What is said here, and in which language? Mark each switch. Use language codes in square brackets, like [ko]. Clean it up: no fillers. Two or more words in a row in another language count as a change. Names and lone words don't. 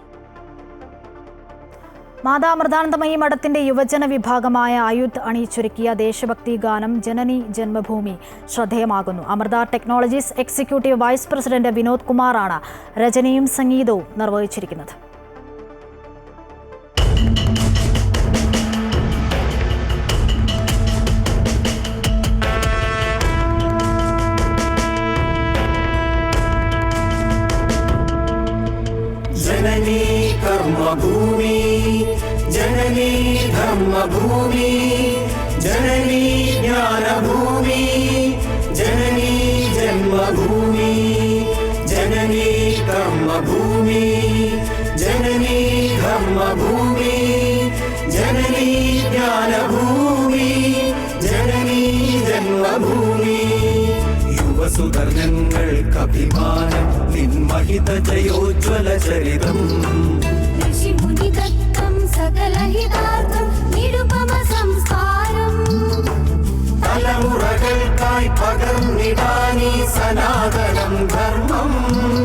[ml] മാതാമൃതാനന്ദമയി മഠത്തിന്റെ യുവജന വിഭാഗമായ അയുധ് അണിയിച്ചൊരുക്കിയ ദേശഭക്തി ഗാനം ജനനി ജന്മഭൂമി ശ്രദ്ധേയമാകുന്നു. അമൃത ടെക്നോളജീസ് എക്സിക്യൂട്ടീവ് വൈസ് പ്രസിഡന്റ് വിനോദ് കുമാറാണ് രചനയും സംഗീതവും നിർവഹിച്ചിരിക്കുന്നത്. [sa] जननी कर्मभूमि, जननी धर्मभूमि, जननी ज्ञानभूमि, जननी जन्मभूमि, जननी कर्मभूमि, जननी धर्मभूमि, जननी ज्ञानभूमि, जननी जन्मभूमि. [ml] യുവസുധർജങ്ങൾക്കഭിമാനം നിൻമഹിത ജയോജ്വല ചരിതം. ഋഷിമുനിദത്തം സകലഹിതാർത്ഥം നിരുപമ സംസ്കാരം. തലമുറകൾക്കായി പകർന്നിടാനീ സനാതനം ധർമ്മം.